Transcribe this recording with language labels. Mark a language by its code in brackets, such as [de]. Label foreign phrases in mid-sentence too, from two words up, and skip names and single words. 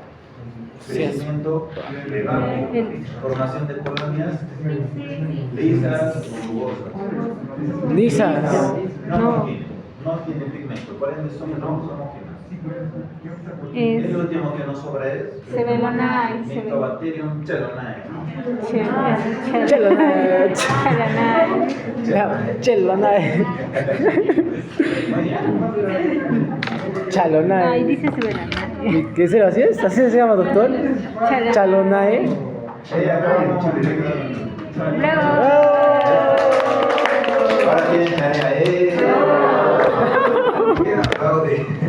[es] Sí, es. crecimiento, El- formación de colonias, lisas o rugosas. Lisas. No. No tiene pigmento, por ende son no homogéneas. Es El último que nos sobra es Cebelonai. Mycobacterium chelonae. Chelonae. Chelonae. Chelonae. Muy bien. Ay, Chalonae. dice Cebelonai. ¿Qué es? ¿Así es? ¿Así se llama, doctor? Chalonae. Acabamos. Luego. Ahora tienen tarea. ¿Quién aplaude?